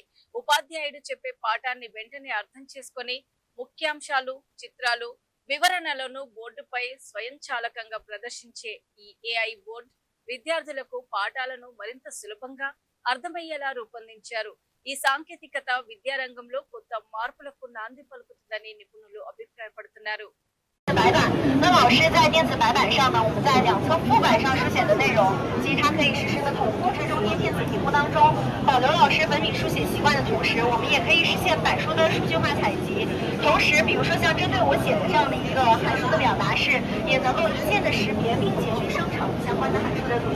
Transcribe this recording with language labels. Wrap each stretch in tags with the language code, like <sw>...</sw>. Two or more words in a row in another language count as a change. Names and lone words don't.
<te>ఉపాధ్యాయుడు చెప్పే పాఠాన్ని వెంటనే అర్థం చేసుకొని ముఖ్యాంశాలు, చిత్రాలు, వివరణలను బోర్డుపై స్వయంచాలకంగా ప్రదర్శించే ఈ ఏఐ బోర్డు విద్యార్థులకు పాఠాలను మరింత సులభంగా అర్థమయ్యేలా రూపొందించారు. ఈ సాంకేతికత విద్యారంగంలో కొత్త మార్పులకు నాంది పలుకుతుందని నిపుణులు అభిప్రాయపడుతున్నారు.</te> <zh>白板，那老师在电子白板上呢，我们在两侧副板上书写的内容，其实它可以实时的同步这种电子屏幕当中，保留老师本笔书写习惯的同时，我们也可以实现板书的数据化采集。同时，比如说像针对我写的这样的一个函数的表达式，也能够一键的识别并且去生成相关的函数的图像。</zh>